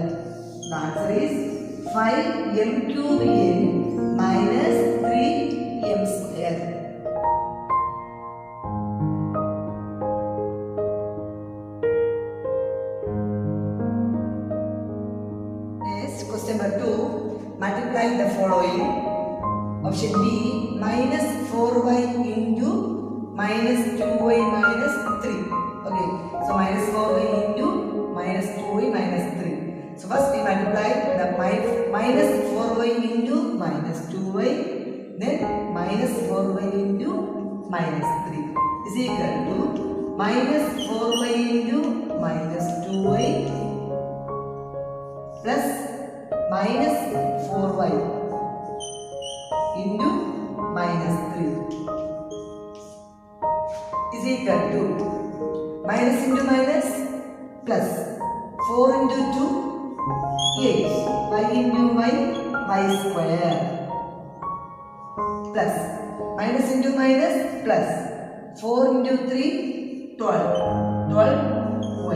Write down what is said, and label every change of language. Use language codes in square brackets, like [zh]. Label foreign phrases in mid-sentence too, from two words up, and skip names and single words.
[en] The answer is 5m cube n minus 3m square. Next, question number 2. Multiply the following. Option B, minus 4y into minus 2y minus 3. Okay, so minus 4y into minus 2y minus 3. So first we multiply the minus 4y into minus 2y, then minus 4y into minus 3 is equal to minus 4y into minus 2y plus minus 4y into minus 3 is equal to minus into minus plus 4 into 2, 8, y into y square plus minus into minus plus 4 into 3, 12 y.